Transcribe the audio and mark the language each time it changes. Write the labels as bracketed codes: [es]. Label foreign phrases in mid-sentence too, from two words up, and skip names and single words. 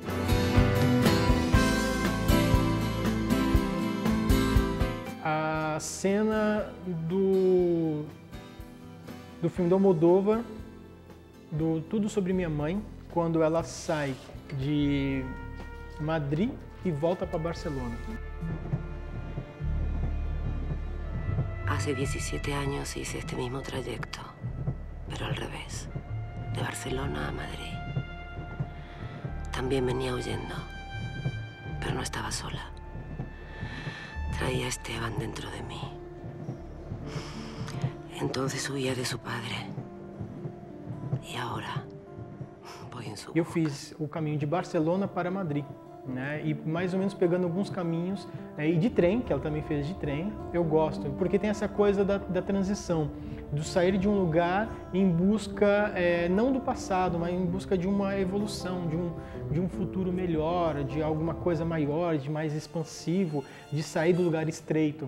[pt] A cena do filme do Almodóvar, do Tudo Sobre Minha Mãe, quando ela sai de Madrid e volta para Barcelona. [es] Hace 17 años hice este mismo trayecto, pero al revés, de Barcelona a Madrid. También venía huyendo, pero no estaba sola. Traía a Esteban dentro de mí. Entonces huía de su padre. [pt] E agora [es] voy en su boca. [pt] Eu fiz o caminho de Barcelona para Madrid, né? E mais ou menos pegando alguns caminhos, e de trem, que ela também fez de trem. Eu gosto, porque tem essa coisa da transição, do sair de um lugar em busca, não do passado, mas em busca de uma evolução, de um futuro melhor, de alguma coisa maior, de mais expansivo, de sair do lugar estreito.